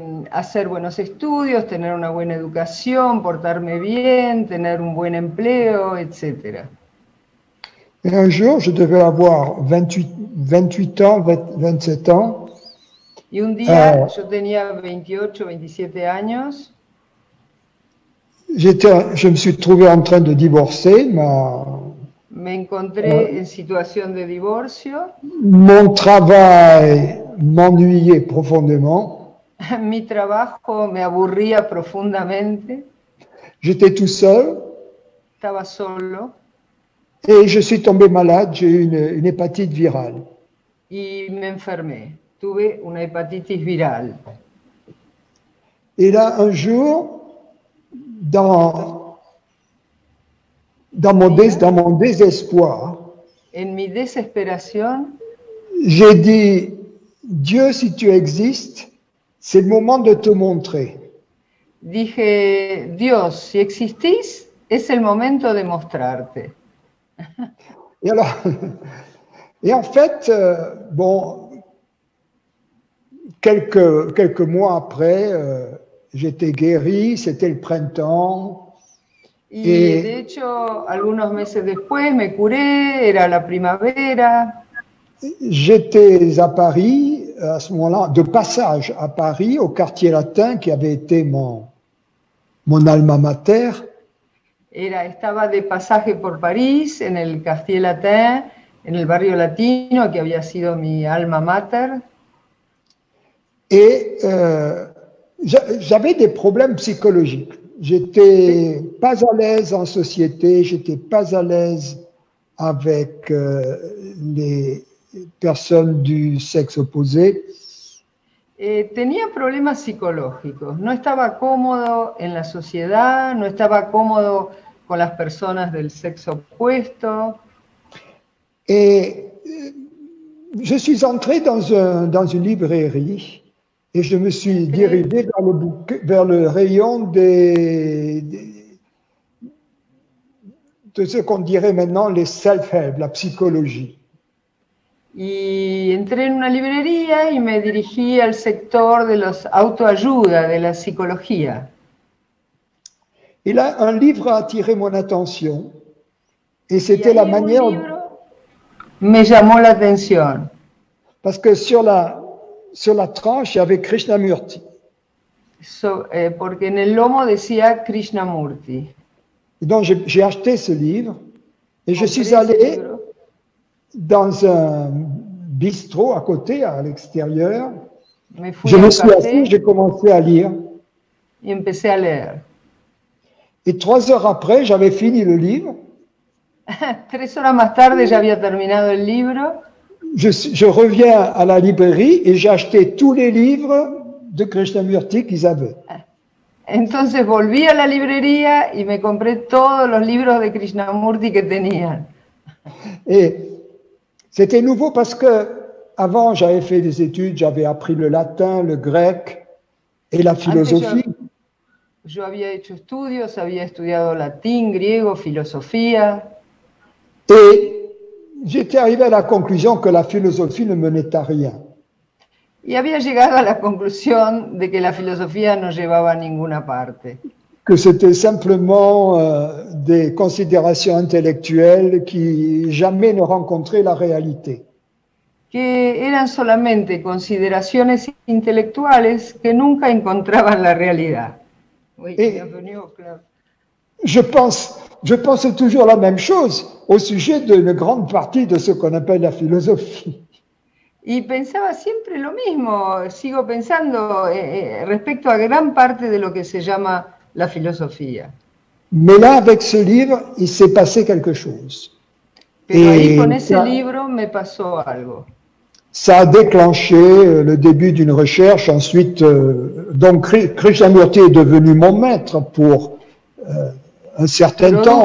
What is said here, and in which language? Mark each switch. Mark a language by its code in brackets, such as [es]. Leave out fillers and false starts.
[es] Hacer buenos estudios, tener una buena educación, portarme bien, tener un buen empleo, etc. [fr] Et un jour, je devais avoir 28 ans, 27 ans. [es] Y un día yo tenía 28, 27 años. [fr] Je me suis trouvé en train de divorcer. [es] Me encontré en situación de divorcio. [fr] Mon travail m'ennuyait profondément. [es] Mi trabajo me aburría profundamente. [fr] J'étais tout seul. [es] Estaba solo. [fr] Et je suis tombé malade, j'ai eu une hépatite virale. [es] Y me enfermé. Tuve una hepatitis viral. [fr] Et là, un jour, dans mon désespoir, [es] en mi desesperación, [fr] j'ai dit, Dieu, si tu existes, c'est le moment de te montrer. [es] Dije, Dios, si existís, es el momento de mostrarte. [fr] Et alors, et en fait, bon, quelques mois après, j'étais guéri, c'était le printemps. [es] Y de hecho, algunos meses después me curé, era la primavera. [fr] J'étais à Paris, à ce moment-là, de passage à Paris, au quartier latin, qui avait été mon alma mater. [es] Estaba de pasaje por París, en el Quartier Latin, en el barrio latino, que había sido mi alma mater. [fr] Et j'avais des problèmes psychologiques. J'étais pas à l'aise en société, j'étais pas à l'aise avec les personnes du sexe opposé. [es] Tenía problemas psicológicos, no estaba cómodo en la sociedad, no estaba cómodo con las personas del sexo opuesto. [fr] Et je suis entré dans une librairie et je me suis dirigé vers le rayon de ce qu'on dirait maintenant les self-help, la psychologie. [es] Y entré en una librería y me dirigí al sector de los autoayuda, de la psicología. [fr] Et là, un livre a attiré mon attention et c'était la manière... [es] Un libro me llamó la atención. [fr] Parce que sur la tranche, il y avait Krishnamurti. [es] Porque en el lomo decía Krishnamurti. [fr] Et donc j'ai acheté ce livre et je suis allé dans un bistrot à côté, à l'extérieur. Je me suis assis, j'ai commencé à lire. [es] Y empecé a leer. [fr] Et 3 heures après, j'avais fini le livre. [es] 3 horas más tarde ya había terminado el libro. [fr] Je reviens à la librairie et j'ai acheté tous les livres de Krishnamurti qu'ils avaient. [es] Entonces volví a la librería y me compré todos los libros de Krishnamurti que tenían. [fr] Et c'était nouveau parce que avant j'avais fait des études, j'avais appris le latin, le grec et la philosophie. [es] Yo había hecho estudios, había estudiado latín, griego, filosofía. [fr] Et j'étais arrivé à la conclusion que la philosophie ne menait à rien. [es] Y había llegado a la conclusión de que la filosofía no llevaba a ninguna parte. [fr] Que c'était simplement des considérations intellectuelles qui jamais ne rencontraient la réalité. [es] Que eran solamente consideraciones intelectuales que nunca encontraban la realidad. [fr] Oui, bienvenue au club. Je pense toujours la même chose au sujet d'une grande partie de ce qu'on appelle la philosophie. [es] Y pensaba siempre lo mismo, sigo pensando respecto a gran parte de lo que se llama la filosofía. [fr] Mais là, avec ce livre, il s'est passé quelque chose. [es] Pero ahí con ese libro me pasó algo. [fr] Ça a déclenché le début d'une recherche. Ensuite, donc Krishnamurti est devenu mon maître pour un certain temps.